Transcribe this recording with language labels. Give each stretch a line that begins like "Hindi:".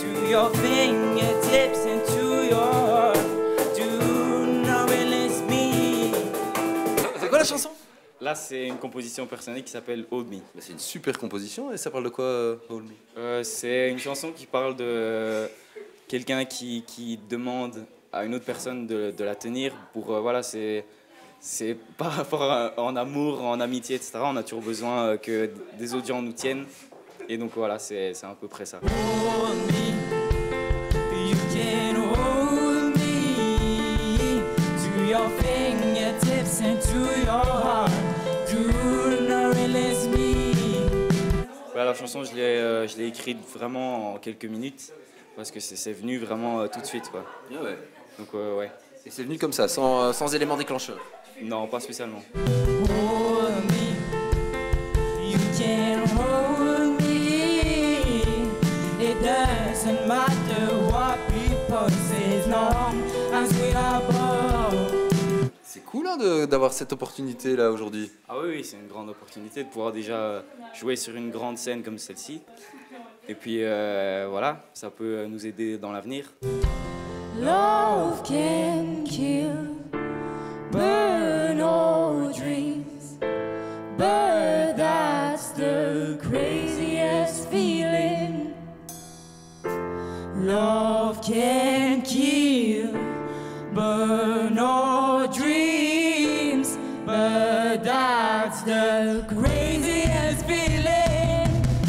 English: Your fingertips and to your heart. Do not release me.
French: la chanson? Là, c'est une composition personnelle qui s'appelle Hold Me. C'est une super composition et ça parle de quoi, Hold Me? C'est une chanson qui parle de quelqu'un qui demande à une autre personne de la tenir pour voilà, c'est par rapport en amour, en amitié, etc. On a toujours besoin que des autres gens nous tiennent et donc voilà, c'est à peu près ça.
English: Hold me, you can hold me to your fingertips and to your heart. Do not release me.
French: Ouais, la chanson, je l'ai écrite vraiment en quelques minutes parce que c'est venu vraiment tout de suite, quoi. Ah ouais. Donc ouais. Et c'est venu comme ça, sans élément déclencheur? Non, pas spécialement.
English: Hold me, you can hold me. It doesn't matter what people say, as long as we are both.
French: C'est cool hein, d'avoir cette opportunité là aujourd'hui. Ah oui, c'est une grande opportunité de pouvoir déjà jouer sur une grande scène comme celle-ci. Et puis voilà, ça peut nous aider dans l'avenir.
English: Love can kill, burn all dreams, but that's the craziest feeling. Love can kill, burn all dreams, but that's the craziest feeling.